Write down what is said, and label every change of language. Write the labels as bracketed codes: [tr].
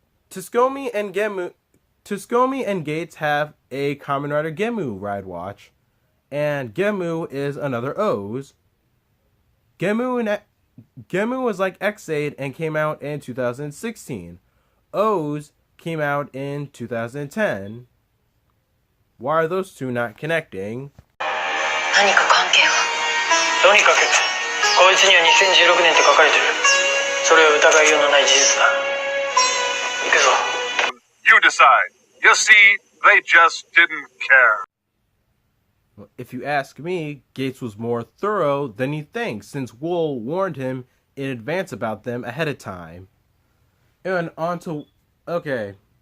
[en] Tsukomi and Gates have a KamenRider Gemu ride watch, and Gemu is another O's. Gemu was like X-Aid and came out in 2016. O's came out in 2010. Why are those two not connecting? [ja] 何か関係が。とにかく、こいつには2016年って書かれてる。それは疑いようのない事実だ。行くぞ。 [en] You decide. You see, they just didn't care. If you ask me, Gates was more thorough than you think, since Wool warned him in advance about them ahead of time. And on to... Okay.